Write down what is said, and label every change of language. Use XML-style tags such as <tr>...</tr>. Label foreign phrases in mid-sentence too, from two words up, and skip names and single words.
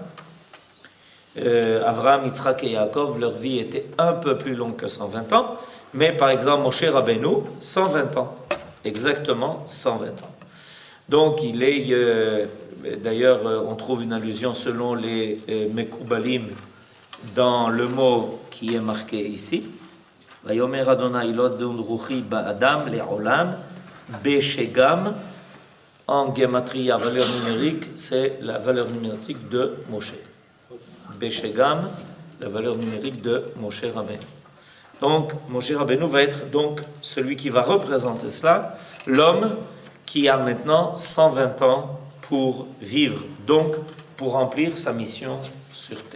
<fr>Abraham, Yitzhak et Yaakov, leur vie était un peu plus longue que 120 ans, mais par exemple, Moshe Rabbeinu, 120 ans, exactement 120 ans. Donc, il est, d'ailleurs, on trouve une allusion selon les Mekoubalim dans le mot qui est marqué ici.</fr> <he>ויאמר ה' לא ידון רוחי באדם לעולם בשגם.</he> <fr>En gematria, valeur numérique, c'est la valeur numérique de Moshe. Beshegam, la valeur numérique de Moshe Rabbeinu. Donc, Moshe Rabbeinu va être donc celui qui va représenter cela, l'homme qui a maintenant 120 ans pour vivre, donc pour remplir sa mission sur terre.</fr>